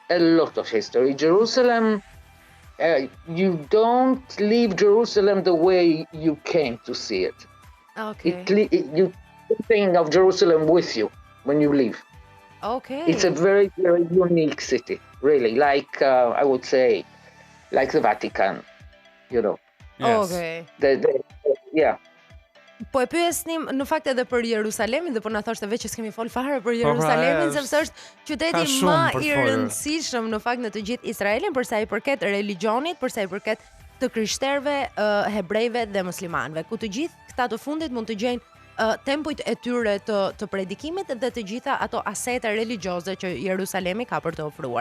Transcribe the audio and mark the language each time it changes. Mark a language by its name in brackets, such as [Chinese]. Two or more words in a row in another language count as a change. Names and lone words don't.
[English] Jerusalem, you don't leave Jerusalem the way you came to see it. Okay. You think of Jerusalem with you when you leave. Okay. It's a very, very unique city, really. Like, I would say, like the Vatican, you know. Yes. Okay. Yeah. [Albanian] Po e pyesnim në fakt edhe për Jerusalemin dhe po na thoshte veç që s'kemi fol fare për Jerusalemin sepse është qyteti më i rëndësishëm në fakt në të gjithë Izraelin për sa i përket religionit, për sa i përket të krishterëve, hebrejve dhe muslimanëve, ku të gjithë këta të fundit mund të gjejnë tempujt e tyre të predikimit dhe të gjitha ato asete religjioze që Jerusalemi ka për të ofruar.